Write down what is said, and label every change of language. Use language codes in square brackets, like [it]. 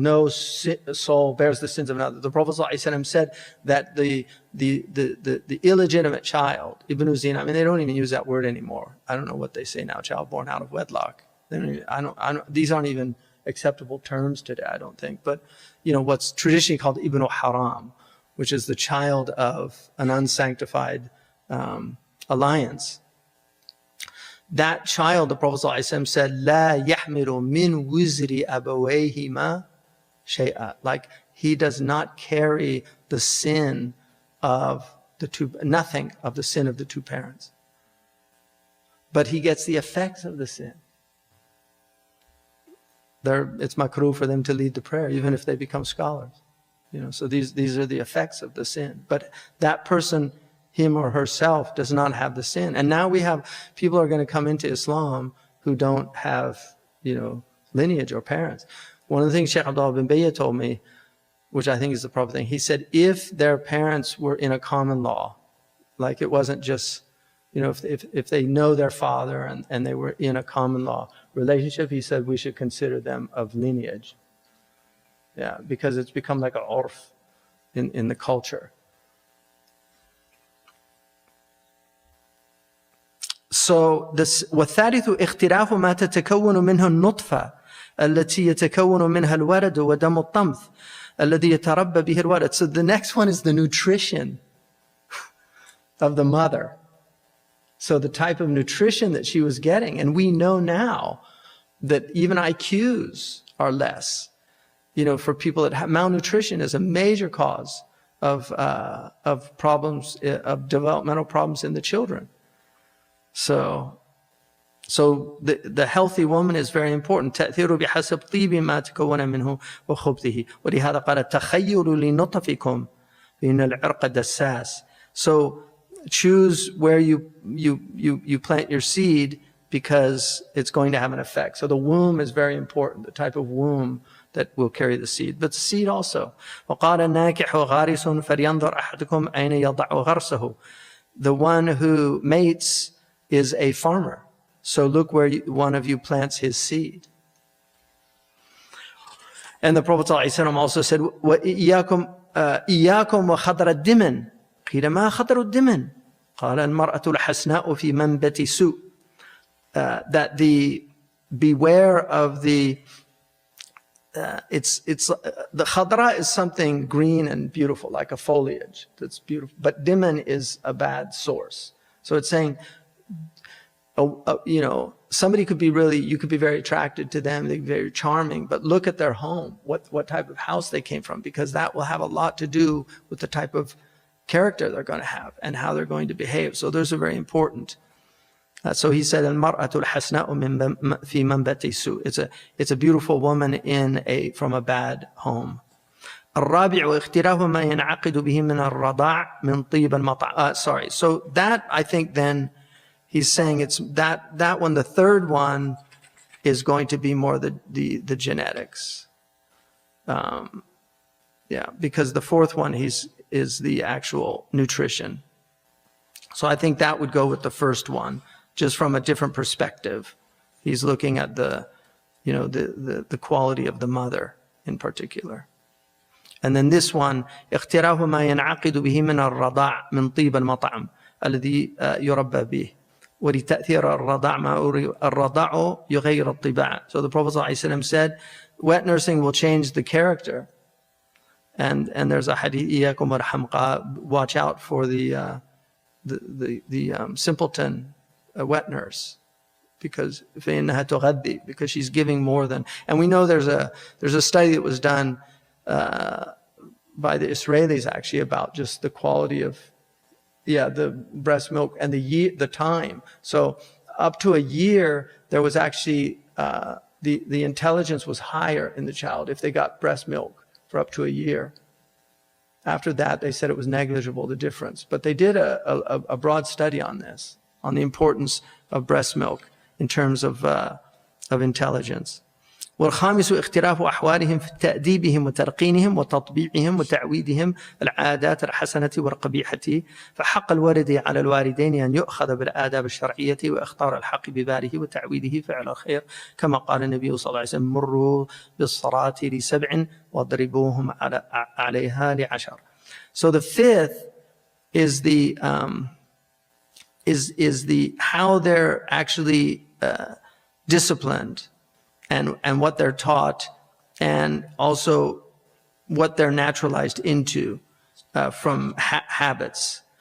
[en] No soul bears the sins of another. The Prophet ﷺ said that the illegitimate child, Ibn Zina, I mean, they don't even use that word anymore. I don't know what they say now, child born out of wedlock. These aren't even acceptable terms today, I don't think. But what's traditionally called Ibn Haram, which is the child of an unsanctified alliance. That child, the Prophet ﷺ said, [ar] لا يحمل من وزر أبويهما شيئا. [en] Like, he does not carry the sin of nothing of the sin of the two parents. But he gets the effects of the sin. It's makruh for them to lead the prayer, even if they become scholars. So these are the effects of the sin. But that person, him or herself, does not have the sin. And now we have people are going to come into Islam who don't have, lineage or parents. One of the things Sheikh Abdullah bin Bayyah told me, which I think is the proper thing, he said, if their parents were in a common law, like it wasn't just, if they know their father and they were in a common law relationship, he said we should consider them of lineage. Yeah, because it's become like an urf in the culture. So this [ar] والثالث اختلاف ما تتكون منه النطفة التي يتكون منها الولد ودم الطمث الذي يتربى به الولد. [en] So the next one is the nutrition of the mother. So the type of nutrition that she was getting, and we know now that even IQs are less. For people that have malnutrition is a major cause of problems, of developmental problems in the children. So the healthy woman is very important. [ar] تأثير بحسب طيب ما تكون منه وخبثه. ولهذا قال تخيلوا لنطفكم بأن العرق دساس. [en] So choose where you plant your seed, because it's going to have an effect. So the womb is very important, the type of womb that will carry the seed. But the seed also. [ar] وقال الناكح غارس فلينظر أحدكم أين يضع غرسه. [en] The one who mates is a farmer. So look where one of you plants his seed. And the Prophet ﷺ also said, [ar] وإياكم وخضر الدمن. قيل ما خضر الدمن؟ قال المرأة الحسناء في منبت سوء. [en] That beware of the the khadra is something green and beautiful, like a foliage that's beautiful, but diman is a bad source. So it's saying, somebody could be you could be very attracted to them, they're very charming, but look at their home, what type of house they came from, because that will have a lot to do with the type of character they're going to have and how they're going to behave. So those are very important. So he said, [ar] "Al-mar'atu al-hasna'u fi manbati su." [en] It's a beautiful woman from a bad home. [ar] الرابع اختلاف ما ينعقد به من الرضاع من طيب المطعم. [en] Sorry. So that, I think, then he's saying it's that one. The third one is going to be more the genetics. Because the fourth one is the actual nutrition. So I think that would go with the first one. Just from a different perspective. He's looking at the quality of the mother in particular. And then this one, [ar] اختلاف ما ينعقد به من الرضاع من طيب المطعم الذي يربى به ولتأثير الرضاع يغير الطباع. [en] So the Prophet ﷺ said, wet nursing will change the character. And there's a hadith, [ar] إياكم والحمقى, [en] watch out for the simpleton, a wet nurse, because she's giving more than. And we know there's a study that was done by the Israelis actually about just the quality of, the breast milk and the time. So up to a year, there was actually, the intelligence was higher in the child if they got breast milk for up to a year. After that, they said it was negligible, the difference. But they did a broad study on this, on the importance of breast milk in terms of intelligence. [ar] والخامس اختلاف أحوالهم في تأديبهم وتلقينهم وتطبيعهم وتعويدهم العادات الحسنة والقبيحة فحق الوالد على الوالدين أن يؤخذ بالآداب الشرعية وإخطار الحق بباله وتعويده فعل الخير كما قال النبي صلى الله عليه وسلم مروا بالصلاة ل7 واضربوهم عليها ل10. [en] So the fifth is the how they're actually disciplined. And what they're taught, and also what they're naturalized into from habits.